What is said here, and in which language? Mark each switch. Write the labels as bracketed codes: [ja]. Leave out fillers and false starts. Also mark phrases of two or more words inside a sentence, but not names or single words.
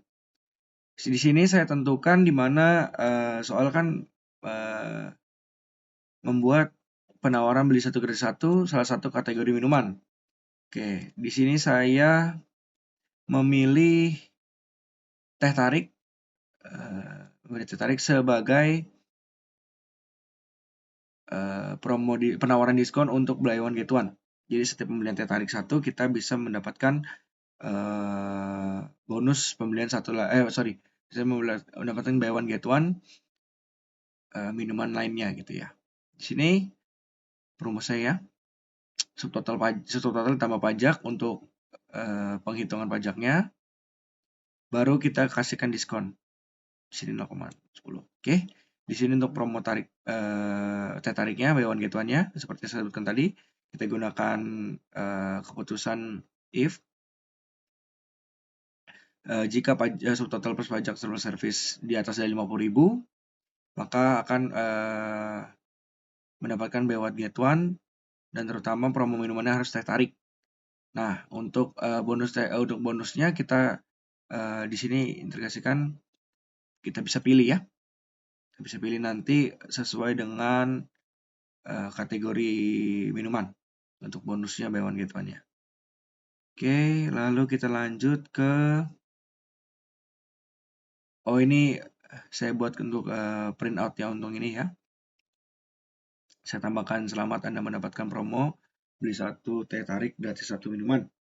[id] Di sini saya tentukan di mana soal kan membuat penawaran beli 1 gratis 1 salah satu kategori minuman. Di sini saya memilih teh tarik sebagai penawaran diskon untuk [en] buy one get one. [id] Jadi setiap pembelian teh tarik 1 kita bisa mendapatkan bonus pembelian bisa mendapatkan [en] buy one get one [id] minuman lainnya gitu ya. Di sini promo saya subtotal tambah pajak untuk penghitungan pajaknya, baru kita kasihkan diskon. Di sini 0,10. Oke. Di sini untuk promo tarik teh tariknya [en] buy one get one-nya [id] seperti saya sebutkan tadi, kita gunakan keputusan if jika subtotal plus pajak [en] server service [id] di atas dari 50.000, maka akan mendapatkan [en] buy one get one [id] dan terutama promo minumannya harus teh tarik. Nah, untuk bonusnya kita di sini integrasikan, kita bisa pilih ya. Kita bisa pilih nanti sesuai dengan kategori minuman untuk bonusnya [en] buy one get one-nya. [id] Oke, lalu kita lanjut ke ini saya buat untuk [en] print out [id] ya untuk ini ya. Saya tambahkan selamat Anda mendapatkan promo beli 1 teh tarik gratis 1 minuman.